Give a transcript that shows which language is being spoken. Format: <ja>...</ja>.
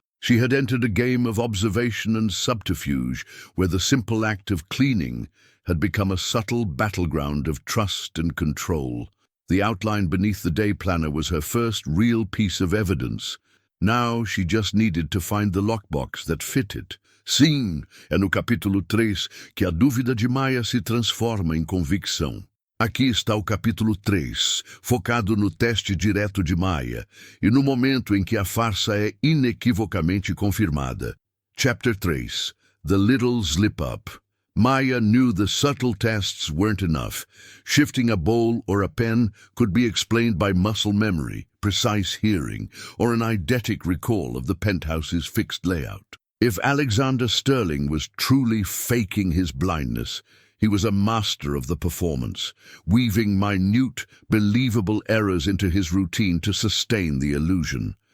<en>She had entered a game of observation and subterfuge, where the simple act of cleaning had become a subtle battleground of trust and control. The outline beneath the day planner was her first real piece of evidence. Now she just needed to find the lockbox that fit it.</en> <pt>Sim, é no capítulo 3 que a dúvida de Maya se transforma em convicção. Aqui está o capítulo 3, focado no teste direto de Maya, e no momento em que a farsa é inequivocamente confirmada.</pt> <en>Chapter 3, The Little Slip-Up. Maya knew the subtle tests weren't enough. Shifting a bowl or a pen could be explained by muscle memory, precise hearing, or an eidetic recall of the penthouse's fixed layout. If Alexander Sterling was truly faking his blindness, he was a master of the performance, weaving minute, believable errors into his routine to sustain the illusion.</en>